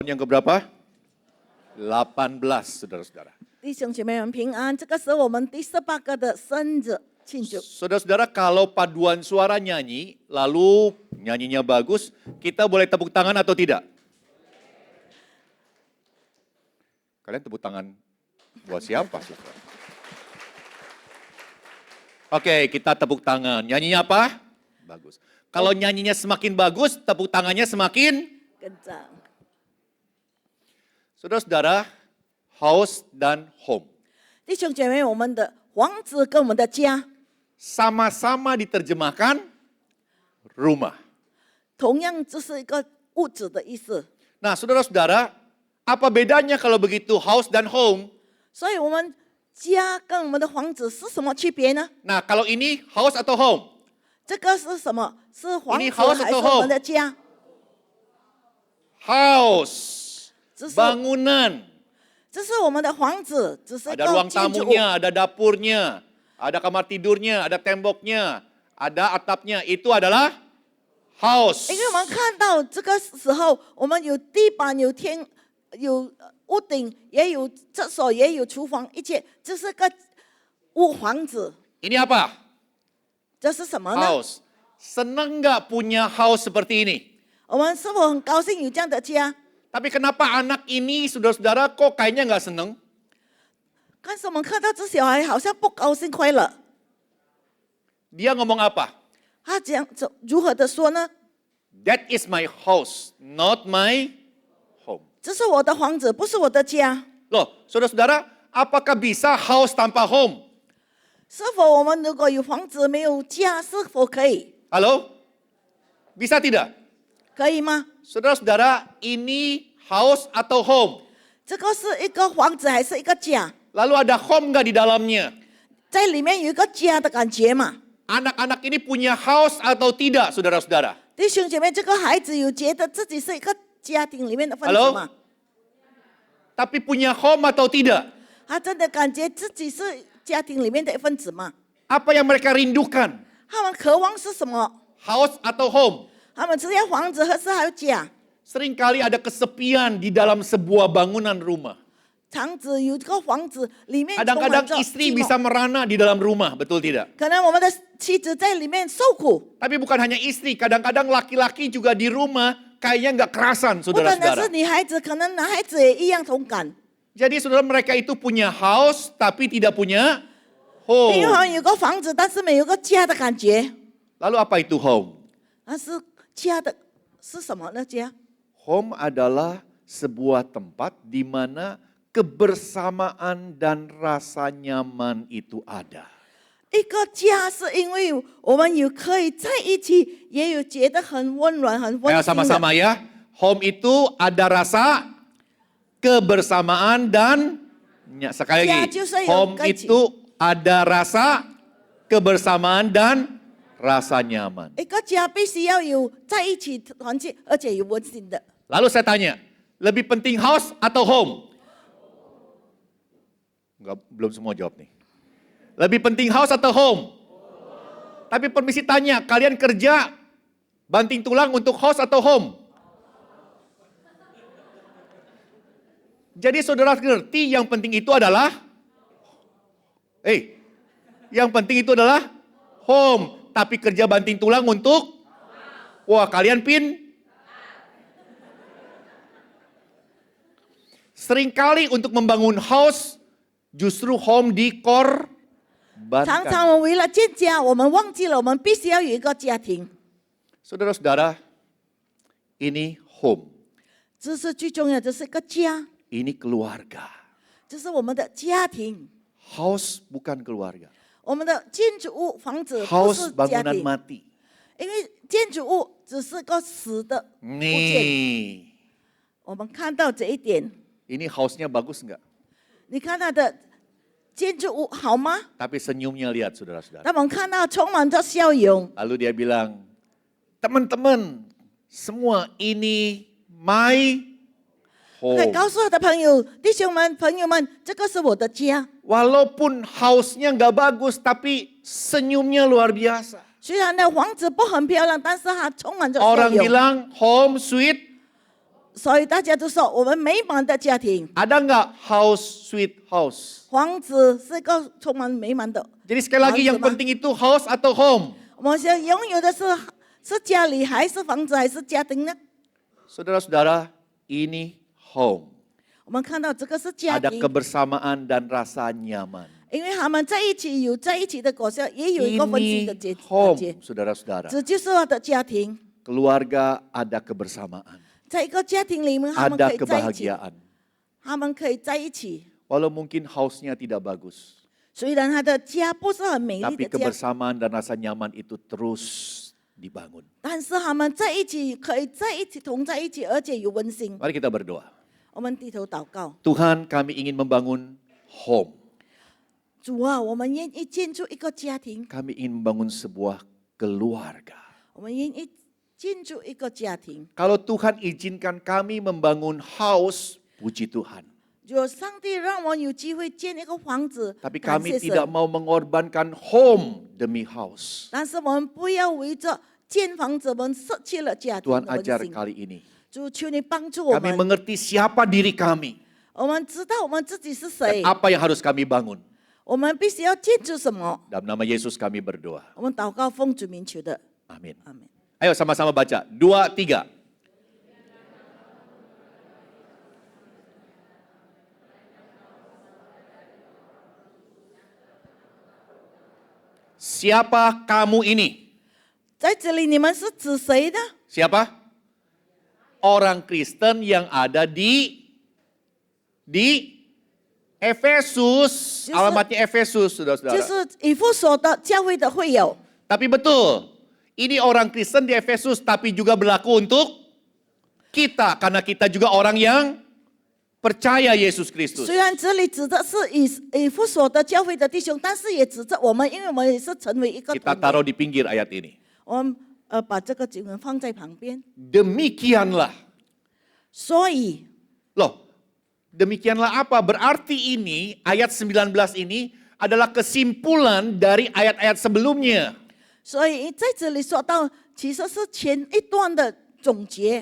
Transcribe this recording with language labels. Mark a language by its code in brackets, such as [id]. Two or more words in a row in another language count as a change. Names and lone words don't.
[id] Yang keberapa? 18, saudara-saudara. [zh] 弟兄姐妹们平安，这个是我们第18个的生日庆祝。 [id] Saudara-saudara, kalau paduan suara nyanyi, lalu nyanyinya bagus, kita boleh tepuk tangan atau tidak? Kalian tepuk tangan buat siapa sih? Oke, kita tepuk tangan. Nyanyinya apa? Bagus. Kalau nyanyinya semakin bagus, tepuk tangannya semakin... [zh] 跟着， [id] Saudara-saudara, house dan home. [zh] 弟兄姐妹，我们的房子跟我们的家， [id] Sama-sama diterjemahkan rumah. [zh] 同样这是一个物质的意思。 [id] Nah, saudara-saudara, apa bedanya kalau begitu house dan home? [zh] 所以，我们家跟我们的房子是什么区别呢？ [id] Nah, kalau ini house atau home? [zh] 这个是什么？是房 [id] Ini [zh] 子 [id] house [zh] 还是 [id] atau [zh] 我 [id] home？ [zh] 们的家？ [id] House, [zh] 这是 [id] bangunan. [zh] 这是我们的房子，只是一 [id] Ada [zh] 个 [id] ruang [zh] 建筑物。 [id] tamunya, ada dapurnya, ada kamar tidurnya, ada temboknya, ada atapnya. Itu adalah house. [zh] 因为我们看到这个时候，我们有地板、有天、有屋顶，也有厕所，也有厨房，一切，这是个房子。 [id] Ini apa? [zh] 这是什么呢？ [id] House. Senang nggak punya house seperti ini? [zh] 我们是否很高兴有这样的家？ [id] Tapi kenapa anak ini, saudara-saudara, kok kayaknya nggak seneng? [zh] 但是我们看到这小孩好像不高兴、快乐， [id] Dia ngomong apa? [zh] 他讲如何的说呢？ [en] That is my house, not my home. [zh] 这是我的房子，不是我的家。 [id] Loh, saudara-saudara, apakah bisa house tanpa home? [zh] 是否我们如果有房子没有家，是否可以？ [id] Halo? Bisa tidak? [zh] 可以吗？ [id] Saudara-saudara, ini house atau home? [zh] 这个是一个房子还是一个家？ [id] Lalu ada home nggak di dalamnya? [zh] 在里面有一个家的感觉嘛？ [id] Anak-anak ini punya house atau tidak, saudara-saudara? [zh] 弟兄姐妹，这个孩子有觉得自己是一个家庭里面的分子 [id] Halo? [zh] 吗？ [id] Tapi punya home atau tidak? [zh] 他真的感觉自己是家庭里面的一份子吗？ [id] Apa yang mereka rindukan? [zh] 他们渴望是什么？ [id] House atau home? [zh] 他们只要房子，还是还有家？ [id] Seringkali ada kesepian di dalam sebuah bangunan rumah. [zh] 房子有这个房子，里面充满 [id] Kadang-kadang [zh] 着 [id] istri [zh] 寂寞 [id] bisa merana di dalam rumah, betul tidak? [zh] 可能我们的妻子在里面受苦， [id] Tapi bukan hanya istri, kadang-kadang laki-laki juga di rumah kayaknya nggak kerasan, [zh] 不单单 [id] saudara-saudara. [zh] 是女孩子，可能男孩子也一样同感。 [id] Jadi saudara mereka itu punya house tapi tidak punya [zh] 因为 [id] home. [zh] 好像有个房子，但是没有个家的感觉。 [id] Lalu apa itu home? [zh] 但是家的是什么呢？家 [id] Home adalah sebuah tempat di mana kebersamaan dan rasa nyaman itu ada. [zh] 一个家是因为我们有可以在一起，也有觉得很温暖、很温 [id] Ayo [zh] 馨的。 [id] sama-sama ya. Home itu ada rasa kebersamaan dan sekali Ya, lagi. justru Home yang gaji. itu ada rasa kebersamaan dan rasa nyaman. [zh] 一个家必须要有在一起团结，而且有温馨的。 [id] Lalu saya tanya, lebih penting house atau home? Enggak, belum semua jawab nih. Lebih penting house atau home? Tapi permisi tanya, kalian kerja banting tulang untuk house atau home? Jadi saudara ngerti yang penting itu adalah yang penting itu adalah home, tapi kerja banting tulang untuk wah, kalian seringkali untuk membangun house justru home [zh] 常 [id] dikorbankan. [zh] 常我们为了建家，我们忘记了我们必须要有一个家庭， [id] Saudara-saudara, ini home, [zh] 这是最重要的，这是一个家， [id] ini keluarga. [zh] 这是我们的家庭。 [id] House bukan keluarga. [zh] 我们的建筑物、房子不 [id] House [zh] 是家 [id] bangunan [zh] 庭， [id] mati. [zh] 因为建筑物只是个死的物件。 [id] Nih, [zh] 我们看到这一点， [id] ini house-nya bagus nggak? [zh] 你看它的建筑物好吗？ [id] Tapi senyumnya lihat saudara-saudara. [zh] 他们看到充满着笑容， [id] Lalu dia bilang, teman-teman, semua ini my [zh] 可以 [id] home. [zh] 告诉他的朋友、弟兄们、朋友们，这个是我的家。 [id] Walaupun house-nya nggak bagus, tapi senyumnya luar biasa. [zh] 虽然呢房子不很漂亮，但是它充满着笑 [id] Orang [zh] 容。 [id] bilang [en] home sweet [zh] 所以大家都说我们美满的家庭， [id] Ada nggak [en] house sweet house? [zh] 房子是一个充满美满的。 [id] Jadi sekali lagi yang [zh] 房子吗？ [id] penting itu house atau home. [zh] 我们想拥有的是家里还是房子还是家庭呢？ [id] Saudara-saudara, ini home. [zh] 我们看到这个是家 [id] Ada [zh] 庭， [id] kebersamaan dan rasa nyaman. [zh] 因为他们在一起有在一起的果效，也有一个温馨的 [id] Ini [zh] 节。 [id] home, saudara-saudara. [zh] 这就是我的家庭， [id] Keluarga ada kebersamaan, [zh] 在一个家庭里面，他们 [id] ada [zh] 可以在一起， [id] kebahagiaan. [zh] 他们可以在一起。 [id] Walau mungkin house-nya tidak bagus, [zh] 虽然他的家不是很美丽 [id] tapi [zh] 的家， [id] kebersamaan dan rasa nyaman itu terus dibangun. [zh] 但是他们在一起可以在一起同在一起，而且有温馨。 [id] Mari kita berdoa. [zh] 我们低头祷告， [id] Tuhan, kami ingin membangun home. [zh] 主啊，我们愿意建筑一个家庭， [id] Kami ingin membangun sebuah keluarga. [zh] 我们愿意建筑一个家庭。 [id] Kalau Tuhan izinkan kami membangun house, puji Tuhan. [zh] 有上帝让我有机会建一个房子， [id] Tapi [zh] 感 [id] kami [zh] 谢 [id] tidak [zh] 神。 [id] mau mengorbankan home demi house. [zh] 但是我们不要为着建房子，我们失去了家庭 [id] Tuhan [zh] 的 [id] ajar [zh] 温馨。 [id] kali ini. [zh] 主，求你帮助我 [id] Kami [zh] 们， [id] mengerti siapa diri kami [zh] 我们知道我们自己是 [id] dan [zh] 谁， [id] apa yang harus kami bangun. [zh] 我们必须要建筑什么。 [id] Dalam nama Yesus kami berdoa. [zh] 我们祷告奉主名求的， [id] Amin. [zh] 阿门。 [id] Ayo sama-sama baca. 2, 3. Siapa kamu ini? [zh] 在这里你们是指谁呢？ [id] Siapa? Orang Kristen yang ada di Efesus. Justru- Alamatnya Efesus, [zh] 就 [id] saudara-saudara. [zh] 是以弗所的教会的会友。 [id] Tapi betul, ini orang Kristen di Efesus tapi juga berlaku untuk kita. Karena kita juga orang yang percaya Yesus Kristus. [zh] 虽然这里指的是以弗所的教会的弟兄，但是也指着我们，因为我们也是成为一个 [id] Kita [zh] 团 [id] taruh [zh] 队。 [id] di pinggir ayat ini. [zh] 我们把这个经文放在旁边， [id] Demikianlah. [zh] 所以 [id] Loh, demikianlah apa? Berarti ini, ayat 19 ini adalah kesimpulan dari ayat-ayat sebelumnya. [zh] 所以在这里说到，其实是前一段的总结。